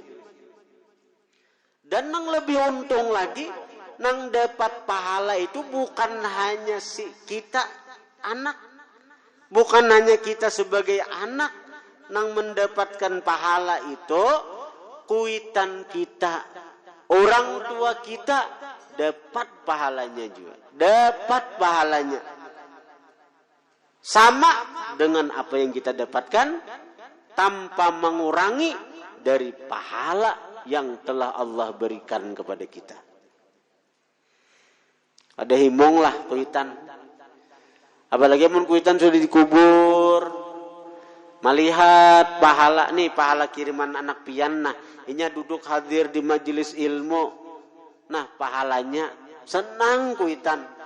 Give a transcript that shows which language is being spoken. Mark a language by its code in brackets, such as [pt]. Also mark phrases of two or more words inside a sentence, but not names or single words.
[bjn] Dan nang lebih untung lagi, nang dapat pahala itu bukan hanya si kita anak, bukan hanya kita sebagai anak nang mendapatkan pahala itu, kuitan kita, orang tua kita dapat pahalanya juga, dapat pahalanya [id] sama dengan apa yang kita dapatkan tanpa mengurangi dari pahala yang telah Allah berikan kepada kita. [bjn] Ada himong lah kuitan. Apalagi mun kuitan sudah dikubur. Melihat pahala nih, pahala kiriman anak pian. Nah, inya duduk hadir di majelis ilmu. Nah, pahalanya senang kuitan.